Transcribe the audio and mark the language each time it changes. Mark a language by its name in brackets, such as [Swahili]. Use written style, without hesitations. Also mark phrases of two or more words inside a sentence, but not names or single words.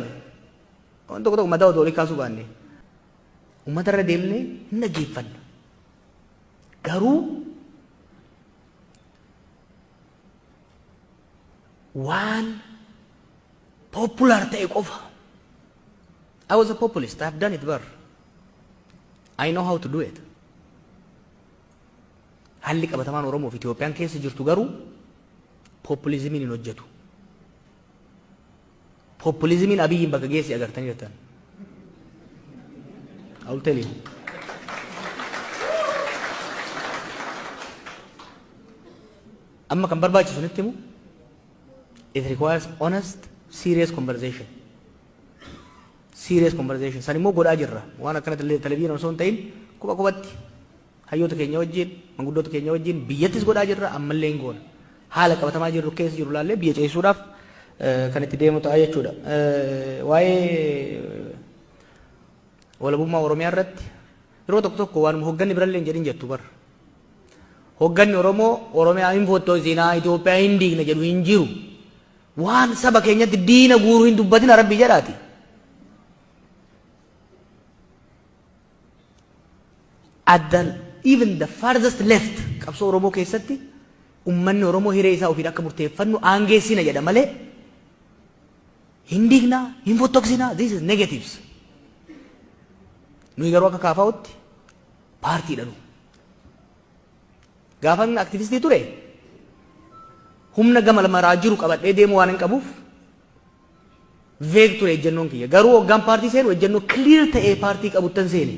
[Oromo] Waan tokko tokko mataa otoo olii kaasuu baanne. Uummata irra deemnee hin dhaggeeffanna. Garuu waan popular ta'e qofa. [English] I was a populist. I've done it bar. I know how to do it. [Oromo] Halli qabatamaan Oromoo fi Itoophiyaan keessa jirtu garuu populizimiin hin hojjetu. Populizimiin Abiyyiin bakka geessi agartanii jirtan. [English] I will tell you. [Oromo] Amma kan barbaachisu nitti himu. [English] It requires honest, serious conversation. Serious conversation. [Oromo] San immoo godhaa jirra. Waan akkana televiziyoon osoo hin ta'in qubatti hayyoota keenya wajjin, manguddoota keenya wajjin biyyattis godhaa jirra ammallee hin goona. Haala qabatamaa jirru keessa jiru laallee biyya ceesisuudhaaf kan itti deemu ta'a jechuudha. Waa'ee walabummaa Oromiyaa irratti yeroo tokko tokko waan hogganni birallee hin jedhin jettu bar. Hogganni Oromoo Oromiyaa hin foottosinaa Itoophiyaa hin diigna jedhu hin jiru. Waan saba keenyatti diina guuruu hin dubbatin Rabbi jedhaati. [English] Even the farthest left [Oromo] qabsoo Oromoo keessatti ummanni Oromoo hiree isaa ofiin akka murteeffannu aangeessina jedha malee hin diignaa hin fottoksinaa. [English] This is negatives. [Oromo] Nuyi garuu akka kaafaa'utti paartiidha nu. Gaafan aktivistii ture humna gama lamaraa jiru qabadhee deemu waan hin qabuuf veeg ture ejjennoon kiyya. Garuu hoggaan paartii seenu ejjennoo clear ta'ee paartii qabuttan seene.